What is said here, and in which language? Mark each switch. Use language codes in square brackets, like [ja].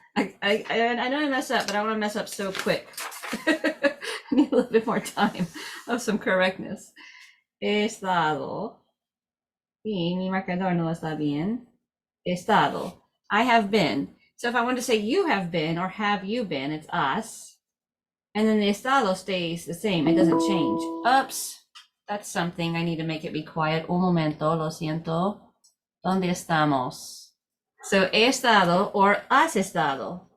[en] I know I mess up, but I want to mess up so quick. I need a little bit more time of some correctness. [es] He estado. Y mi marcador no está bien. [en] Estado. I have been. So if I want to say you have been or have you been, it's us. And then the estado stays the same. It doesn't change. Oops. That's something. I need to make it be quiet. [es] Un momento. Lo siento. ¿Dónde estamos? So he estado or has estado.